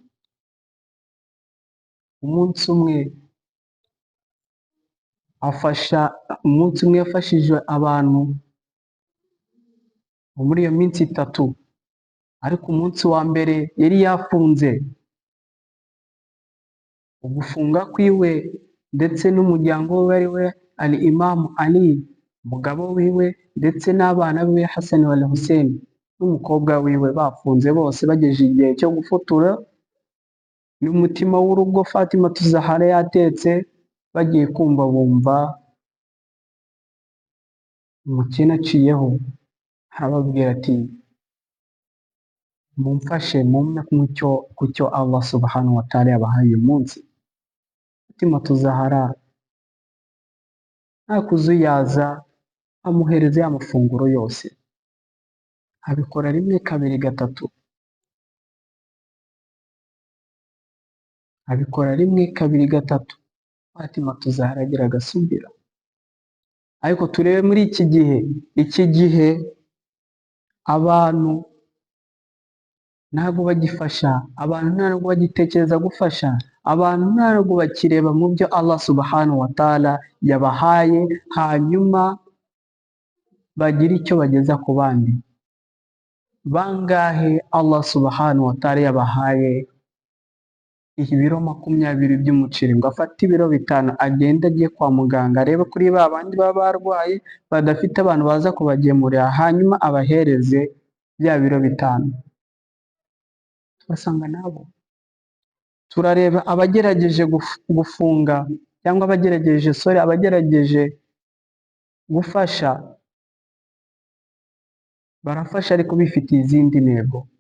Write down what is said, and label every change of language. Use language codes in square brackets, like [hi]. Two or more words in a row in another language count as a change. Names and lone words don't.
[rw] Umunsi umwe yafashije abantu muri iyo minsi 3, ariko umunsi wa mbere yari yafunze. Ugufunga kwiwe ndetse n'umuryango we ari we al-Imam Ali, umugabo wiwe, ndetse n'abana biwe Hassan wal Hussein n'umukobwa wiwe, bafunze bose bagejeje igihe cyo gufotora, n'umutima w'urugo Fatima Tuzahara yatetse. Bagiye kumva bumva umukene aciyeho, arababwira ati mumfashe mumpe ku cyo Allah [ar] سبحانه وتعالى [rw] yabahaye uyu munsi. Fatimatu Zahara nta kuzuyaza, amuhereza ya mafunguro yose, abikora rimwe kabiri gatatu, abikora rimwe kabiri gatatu. Fatimatu Zahara agira agasubira. Ariko turebe muri iki gihe abantu ntabwo bagifasha, abantu ntabwo bagitekereza gufasha, abantu ntabwo bakireba mu byo Allah [ar] سبحانه وتعالى [rw] yabahaye hanyuma bagira icyo bageza ku bandi. Bangahe Allah [ar] سبحانه وتعالى [rw] yabahaye ibiro 20 by'umuceri ngo afate ibiro 5 agende agiye kwa muganga arebe kuri ba bandi baba barwaye badafite abantu baza kubagemurira, hanyuma abahereze bya biro 5. Turasanga nabo turareba abagerageje gufunga cyangwa abagerageje gufasha, barafasha ariko bifitiye izindi ntego.